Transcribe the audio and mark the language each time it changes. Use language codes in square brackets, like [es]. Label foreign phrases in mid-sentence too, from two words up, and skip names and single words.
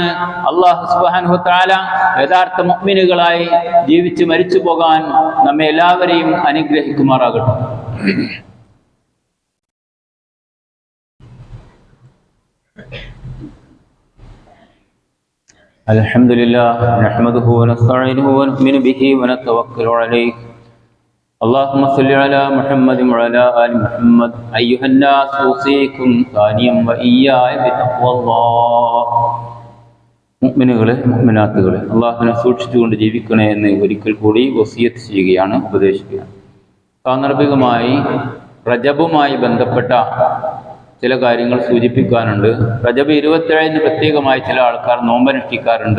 [ar] الله سبحانه وتعالى [ml] യഥാർത്ഥ മുഅ്മിനുകളായി ജീവിച്ച് മരിച്ചു പോകാൻ നമ്മെ എല്ലാവരെയും അനുഗ്രഹിക്കുമാറാകട്ടെ. [ar] الحمد لله نحمده ونستعينه ونؤمن به ونتوكل عليه. اللهم صل على محمد وعلى آل محمد أيها الناس أوصيكم ثانيا وإياي بتقوى الله. [ml] മുഅ്മിനുകളെ മുഅ്മിനാത്തുകളെ അള്ളാഹുവിനെ സൂക്ഷിച്ചുകൊണ്ട് ജീവിക്കണേ എന്ന് ഒരിക്കൽ കൂടി വസിയത്ത് ചെയ്യുകയാണ്, ഉപദേശിക്കുകയാണ്. സാന്ദർഭികമായി റജബുമായി ബന്ധപ്പെട്ട ചില കാര്യങ്ങൾ സൂചിപ്പിക്കാനുണ്ട്. റജബ് 27 പ്രത്യേകമായി ചില ആൾക്കാർ നോമ്പനുഷ്ഠിക്കാറുണ്ട്.